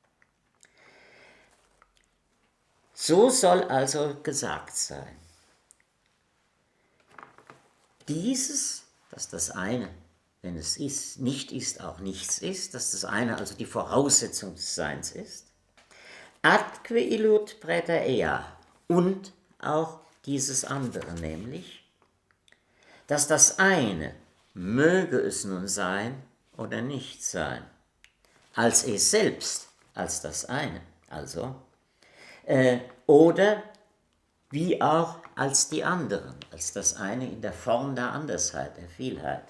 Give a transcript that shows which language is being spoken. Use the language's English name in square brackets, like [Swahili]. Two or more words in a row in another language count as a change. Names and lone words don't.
[German] So soll also gesagt sein. Dieses, dass das eine, wenn es ist, nicht ist, auch nichts ist, dass das eine also die Voraussetzung des Seins ist, [Latin] atque illud praeter ea, [German] und auch dieses andere, nämlich, dass das eine, möge es nun sein oder nicht sein, als es selbst, als das eine, also, oder wie auch als die anderen, als das eine in der Form der Andersheit, der Vielheit.